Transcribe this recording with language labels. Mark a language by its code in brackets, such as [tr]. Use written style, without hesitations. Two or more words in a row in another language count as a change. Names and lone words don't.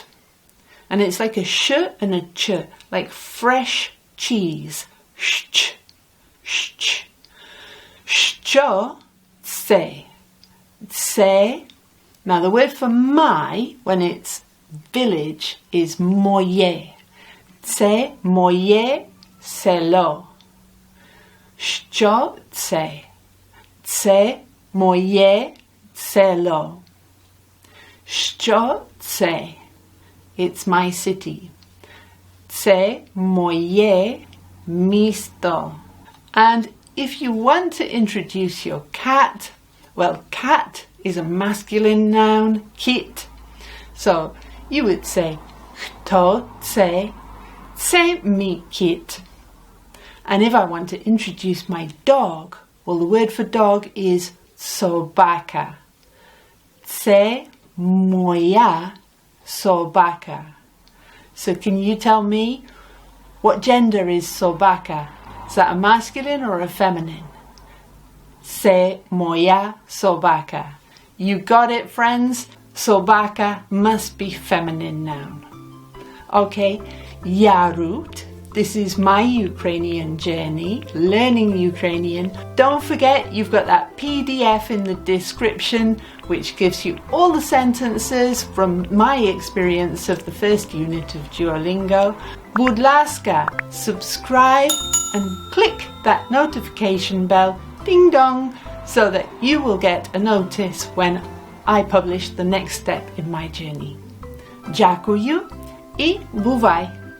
[en] And it's like a sh and a ch, like fresh cheese. Sh. [uk] Що це. Tse. [en] Now the word for my, when it's village, is moje. [uk] Це моє село. Що це. Це моє село. Що це. [en] It's my city. [uk] Це моє місто. [en] And if you want to introduce your cat, well, cat is a masculine noun, kit. So you would say, [uk] хто це, це мій кіт. [en] And if I want to introduce my dog, well, the word for dog is sobaka. [uk] Це моя собака. [en] So can you tell me what gender is sobaka? Is that a masculine or a feminine? [uk] Це моя собака. [en] You got it, friends? Sobaka must be feminine noun. Okay, Yarut. This is my Ukrainian journey, learning Ukrainian. Don't forget, you've got that PDF in the description, which gives you all the sentences from my experience of the first unit of Duolingo. [uk] Будь ласка, [en] subscribe and click that notification bell, ding dong, so that you will get a notice when I publish the next step in my journey. [uk] Дякую і бувай!